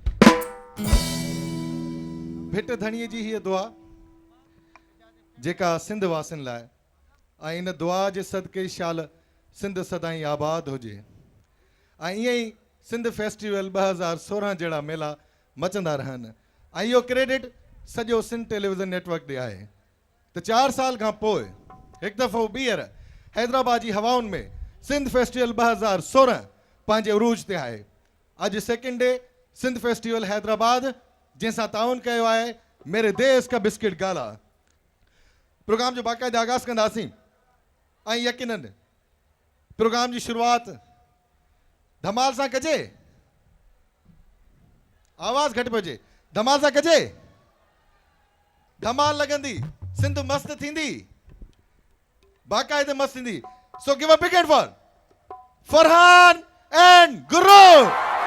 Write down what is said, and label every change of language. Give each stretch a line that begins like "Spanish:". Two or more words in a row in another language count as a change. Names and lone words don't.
Sindhi: भिट धणीअ जी हीअ दुआ जेका सिंध वासिन लाइ ऐं इन दुआ जे सदके शाल सिंध सदाईं आबाद हुजे ऐं ईअं ई सिंध फेस्टिवल 2016 जहिड़ा मेला मचंदा रहनि ऐं इहो क्रेडिट सॼो सिंध टेलीविज़न नेटवर्क ॾे आहे त 4 साल खां पोइ हिकु दफ़ो ॿीहर हैदराबाद जी हवाउनि में सिंध फेस्टिवल 2016 पंहिंजे उरूज ते आहे। अॼु
English: second day
Sindhi: सिंध फेस्टिवल हैदराबाद जंहिंसां ताउन कयो आहे मेरे देश का बिस्किट गाला। प्रोग्राम जो बाक़ाइदा आगाज़ कंदासीं ऐं यकीनन प्रोग्राम जी शुरूआति धमाल सां कजे आवाज़ घटि पइजे धमाल सां कजे धमाल लॻंदी सिंध मस्त थींदी बाक़ाइदे मस्त थींदी।
English: So give a big hand for Farhan and Guru.